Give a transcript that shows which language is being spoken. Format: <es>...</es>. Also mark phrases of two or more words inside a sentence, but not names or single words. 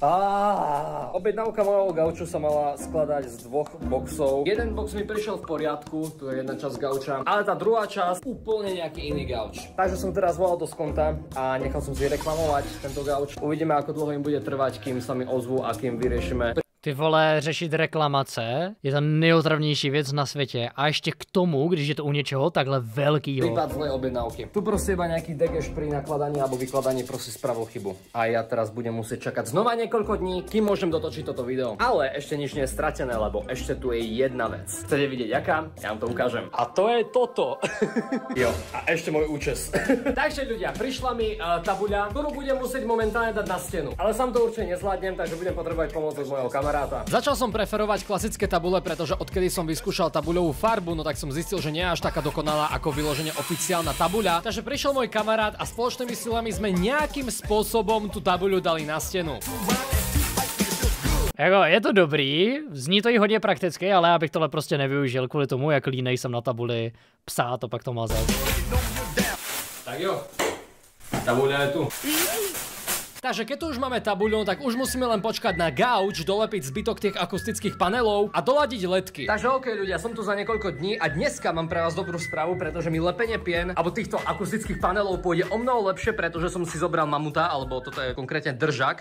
<sk>Objednávka mojho gauču sa mala skladať z dvoch boxov. Jeden box mi prišiel v poriadku, tu je jedna časť gauča, ale tá druhá časť úplne nejaký iný gauč. Takže som teraz volal do Skonta a nechal som si reklamovať tento gauč. Uvidíme, ako dlho im bude trvať, kým sa mi ozvú a kým vyriešime.</sk> <cs>Ty vole, řešit reklamace je ta nejotravnější věc na světě. A ještě k tomu, když je to u něčeho takhle velkýho.</cs> <sk>Prípad zlej objednávky. Tu proste iba nejaký degeš pri nakladaní alebo vykladaní proste spravil chybu. A ja teraz budem musieť čakať znova niekoľko dní, kým môžem dotočiť toto video. Ale ešte nič nie je stratené, lebo ešte tu je jedna vec. Chcete vidieť aká? Ja vám to ukážem. A to je toto. Jo, a ešte môj účes. Takže ľudia, prišla mi tabuľa, ktorú budem musieť momentálne dať na stenu. Ale sám to určite nezvládnem, takže budem potrebovať pomoc od mojho kamaráta. Začal som preferovať klasické tabule, pretože odkedy som vyskúšal tabuľovú farbu, no tak som zistil, že nie je až taká dokonalá ako vyložene oficiálna tabuľa. Takže prišiel môj kamarát a spoločnými silami sme nejakým spôsobom tú tabuľu dali na stenu.</sk> <cs>Jako, je to dobrý, zní to i hodně prakticky, ale já bych tohle prostě nevyužil kvůli tomu, jak línej jsem na tabuli psát a pak to mazat. Tak jo,</cs> <sk>tabuľa je tu. Takže keď tu už máme tabuľu, tak už musíme len počkať na gauč, dolepiť zbytok tých akustických panelov a doladiť ledky. Takže OK ľudia, som tu za niekoľko dní a dneska mám pre vás dobrú správu, pretože mi lepenie pien alebo týchto akustických panelov pôjde o mnoho lepšie, pretože som si zobral mamuta, alebo toto je konkrétne držak.</sk>